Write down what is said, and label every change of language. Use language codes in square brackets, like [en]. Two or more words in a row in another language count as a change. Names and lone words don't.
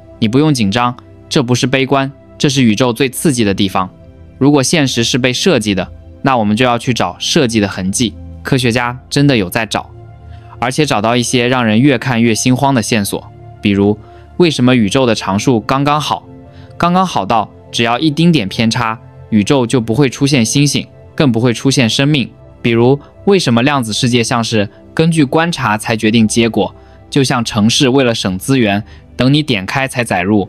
[zh] 你不用緊張，這不是悲觀，這是宇宙最刺激的地方。如果現實是被設計的，那我們就要去找設計的痕跡。科學家真的有在找，而且找到一些讓人越看越心慌的線索。比如，為什麼宇宙的常數剛剛好？剛剛好到只要一丁點偏差，宇宙就不會出現星星，更不會出現生命。比如，為什麼量子世界像是根據觀察才決定結果，就像程式為了省資源，等你點開才載入。